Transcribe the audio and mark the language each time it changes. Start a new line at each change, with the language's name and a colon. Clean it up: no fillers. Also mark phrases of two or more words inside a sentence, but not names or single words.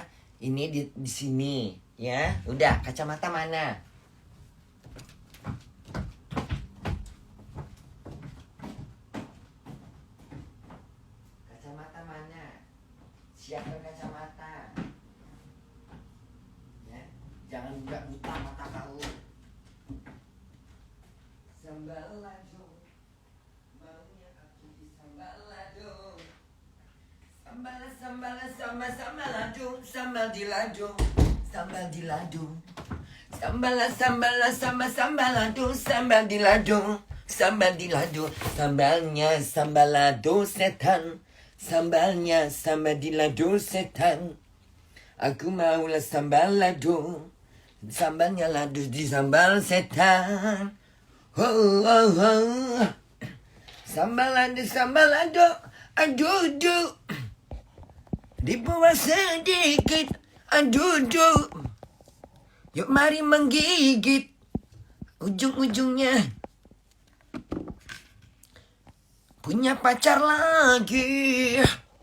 Indonesian: Ini di sini ya. Udah, kacamata mana? Kacamata mana? Siapkan kacamata. Ya. Jangan buta mata kau. Sambal lado. Maunya aku di sambal lado. Sambal lado. Sambal di lado. Sambal di lado. Sambal lado. Sambal di lado. Sambal di lado. Sambalnya sambal lado setan. Sambalnya sambal di lado setan. Aku maulah sambal lado. Sambalnya lado di sambal setan. Oh, oh, oh. Sambal lado. Aduh. Dibuat sedikit. Aduh. Yuk mari menggigit ujung-ujungnya. Punya pacar lagi.